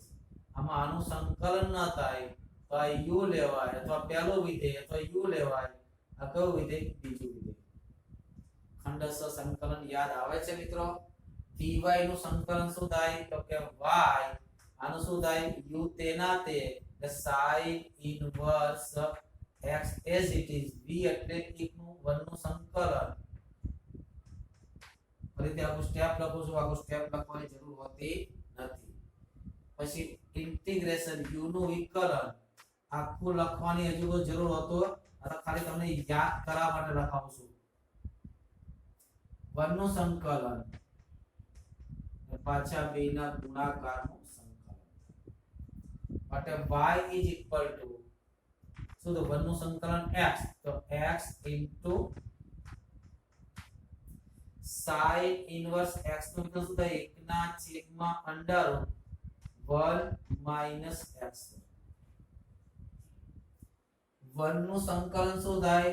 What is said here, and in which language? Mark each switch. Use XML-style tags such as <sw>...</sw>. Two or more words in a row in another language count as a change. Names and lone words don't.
<gu>આમાં આનું સંકલન ન થાય તો આ u લેવાય, અથવા પહેલું વિધેય અથવા u લેવાય. આ કયું વિધેય? બીજું વિધેય. ખંડશ સંકલન યાદ આવે છે મિત્રો? dy નું સંકલન શું થાય? તો કે y. આનું શું થાય? u તેના તે</gu> <en>sin inverse x as it is.</en> <gu>v એટલે 1 નું 1 નું સંકલન. ફરીથી આખું સ્ટેપ લખું છું. આખું સ્ટેપ લખવાની જરૂર હોતી નથી. પછી ઇન્ટિગ્રેશન u નું વિકલન આખું લખવાની હજુ તો જરૂર હતો. આ ખાલી તમને યાદ કરવા માટે લખાવું છું. 1 નું સંકલન પાછા બેના ગુણાકારનું સંકલન માટે</gu> <en>y is equal to</en> <gu>શું? તો 1 નું સંકલન x, તો</gu> <en>x into sin inverse x</en> <gu>નું વિકલન શું થાય? 1 ના છેદમાં</gu> <en>under 1 minus x.</en> <gu>1 નું સંકલન શું થાય?</gu>